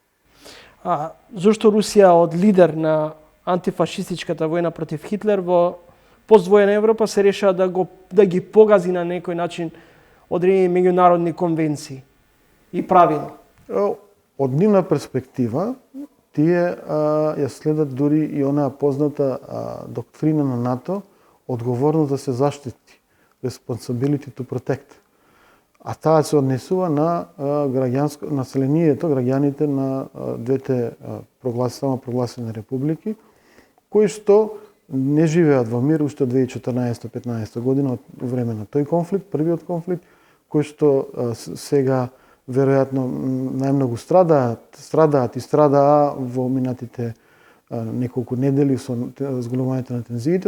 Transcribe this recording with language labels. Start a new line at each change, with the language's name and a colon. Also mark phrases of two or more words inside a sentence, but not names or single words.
Macedonian: Зошто Русија од лидер на антифашистичката војна против Хитлер во поствојна Европа се решава да ги погази на некој начин одредени меѓународни конвенции и правила? Од нивна перспектива тие ја следат дури и онаа позната доктрина на НАТО, одговорност да се заштити,
English: responsibility to protect.
Macedonian: А таа се однесува на населението, граѓаните на двете самопрогласени републики, кои што не живеат во мир уште од 2014-15 година од време на тој конфликт, првиот конфликт, кој што сега веројатно најмногу страдаа во минатите неколку недели со зголемувањето на тензиите.